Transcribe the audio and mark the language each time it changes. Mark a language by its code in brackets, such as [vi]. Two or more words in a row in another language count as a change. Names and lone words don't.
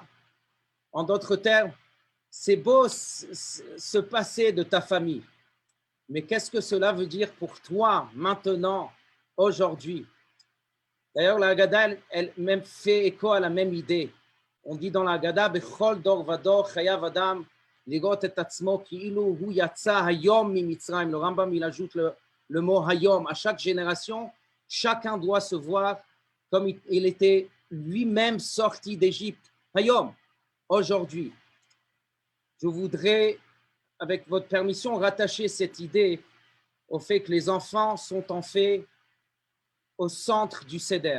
[fr] En d'autres termes, c'est beau se passer de ta famille, mais qu'est-ce que cela veut dire pour toi maintenant, aujourd'hui? D'ailleurs, la Haggadah, elle même fait écho à la même idée. On dit dans la Haggadah, [he] בכל דור ודור חייב אדם לראות את עצמו כאילו הוא יצא היום ממצרים. [fr] Le Rambam, il ajoute le mot hayom. À chaque génération, chacun doit se voir comme il était lui-même sorti d'Égypte. Hayom, aujourd'hui. Je voudrais, avec votre permission, rattacher cette idée au fait que les enfants sont en fait au centre du Seder.